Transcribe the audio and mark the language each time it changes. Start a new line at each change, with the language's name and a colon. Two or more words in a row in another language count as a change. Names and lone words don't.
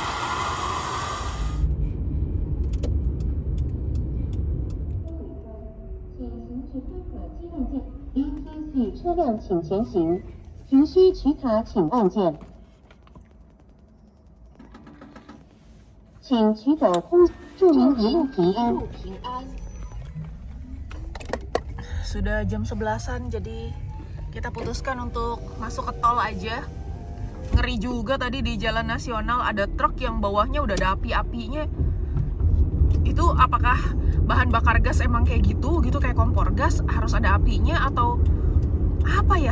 Chinese: ETC 车辆请前行，停需取卡请按键。请取走通，祝您一路平安。
Indonesian: Sudah jam 11-an, jadi kita putuskan untuk masuk ke tol aja. Ngeri ngeri juga tadi di jalan nasional ada truk yang bawahnya udah ada api-apinya. Itu apakah bahan bakar gas emang kayak gitu kayak kompor gas harus ada apinya atau apa ya?